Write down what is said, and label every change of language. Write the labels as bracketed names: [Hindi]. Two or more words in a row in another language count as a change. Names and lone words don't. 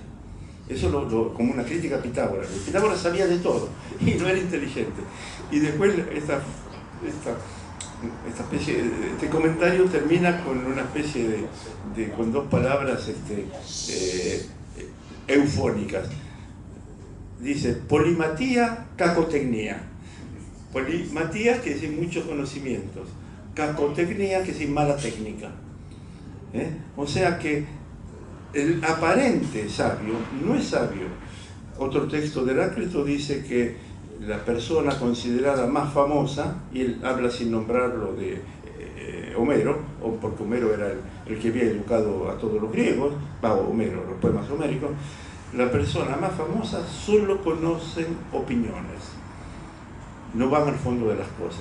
[Spanish] Eso como una crítica a Pitágoras. Pitágoras sabía de todo y no era inteligente. Y después este comentario termina con una especie con dos palabras eufónicas. Dice, polimatía, cacotecnia. Polimatía, que es muchos conocimientos. Cacotecnia, que es mala técnica. O sea que el aparente sabio no es sabio. Otro texto de Heráclito dice que la persona considerada más famosa, y él habla sin nombrarlo de Homero, porque Homero era el que había educado a todos los griegos, Homero, los poemas homéricos, la persona más famosa solo conocen opiniones, no van al fondo de las cosas.